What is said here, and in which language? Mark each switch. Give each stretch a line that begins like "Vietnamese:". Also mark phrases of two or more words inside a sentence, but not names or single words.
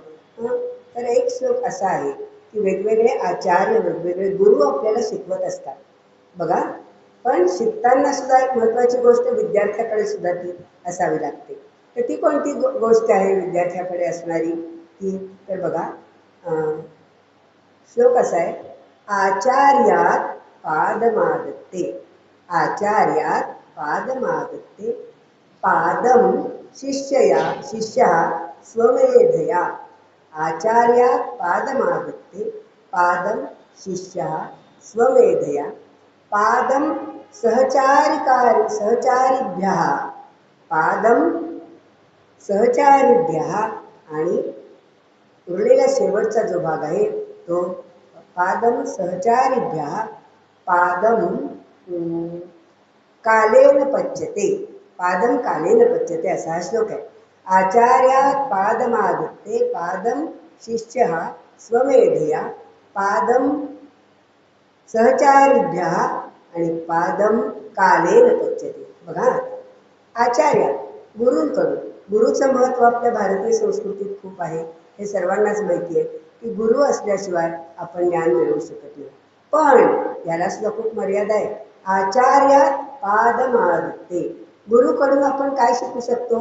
Marathi: तर एक श्लोक असा आहे की वेगवेगळे आचार्य, वेगवेगळे गुरु आपल्याला शिकवत असतात बघा. पण शिकताना सुद्धा एक महत्त्वाची गोष्ट विद्यार्थ्याकडे सुद्धा ती असावी लागते. तर ती कोणती गोष्ट आहे विद्यार्थ्याकडे असणारी ती? तर बघा, श्लोक असा आहे,
Sanskrit: आचार्यात पादमादत्ते, आचार्यात पादमादत्ते पादम शिष्या स्वमेधया, आचार्यात पादमादत्ते पादम शिष्या स्वमेधया, पादम सहचारिभ्यः, पादम सहचारिभ्यः,
Marathi: आणि उरलेला शेवटचा जो भाग आहे तो
Sanskrit: पादम सहचारिभ्यः पादम कालेन पच्यते, पादम कालेन पच्यते,
Marathi: असा हा श्लोक आहे.
Sanskrit: आचार्यात पादमादत्ते पादम शिष्यः स्वमेधया पादम सहचारिभ्यः
Marathi: आणि
Sanskrit: पादम कालेन पच्यते.
Marathi: बघा, आचार्य गुरूंकडून, गुरुचं महत्त्व आपल्या भारतीय संस्कृतीत खूप आहे, हे सर्वांनाच माहिती आहे की गुरु असल्याशिवाय आपण ज्ञान मिळवू शकत नाही. पण याला सुद्धा खूप मर्यादा आहे.
Sanskrit: आचार्यात पादमादत्ते,
Marathi: गुरुकडून आपण काय शिकू शकतो?